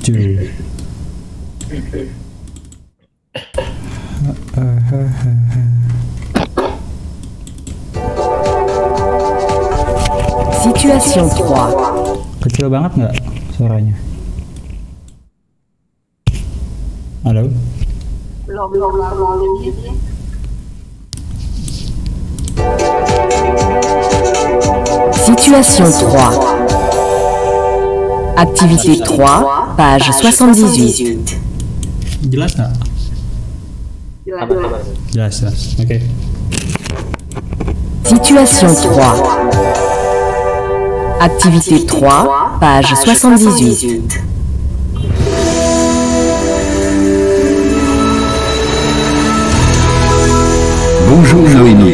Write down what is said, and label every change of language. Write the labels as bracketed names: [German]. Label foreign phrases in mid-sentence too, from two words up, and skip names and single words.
[French] Situation 3. [Indonesian] Kecil banget nggak suaranya? Halo? Belum. [French] Situation 3. Activité 3, page 78. [Indonesian] Jelas nggak? Jelas. Oke. [French] Situation 3. Activité 3, page 78. Bonjour Noémie.